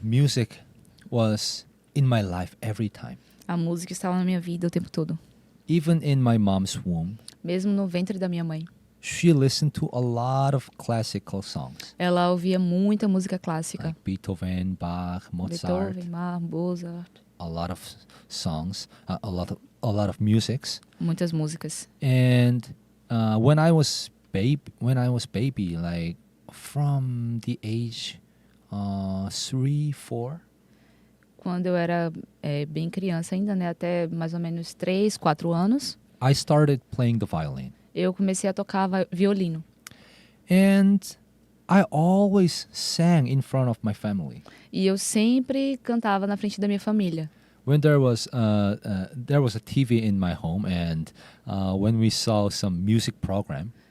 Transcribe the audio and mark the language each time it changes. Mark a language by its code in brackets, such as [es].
[en] Music was in my life every time. [pt] A música estava na minha vida o tempo todo. [en] Even in my mom's womb, [pt] Mesmo no ventre da minha mãe. [en] she listened to a lot of classical songs. [pt] Ela ouvia muita música clássica. [en] Like Beethoven, Bach, Mozart, [pt] Beethoven, Mozart. [en] a lot of songs, a lot of musics. [pt] Muitas músicas. [en] And when I was baby, like from the age 3, 4, [pt] Quando eu era bem criança ainda, né? Até mais ou menos 3, 4 anos. [en] I started playing the violin. [pt] Eu comecei a tocar violino. [en] And I always sang in front of my family. [pt] E eu sempre cantava na frente da minha família. [en] When there was a TV in my home, and when we saw some music program,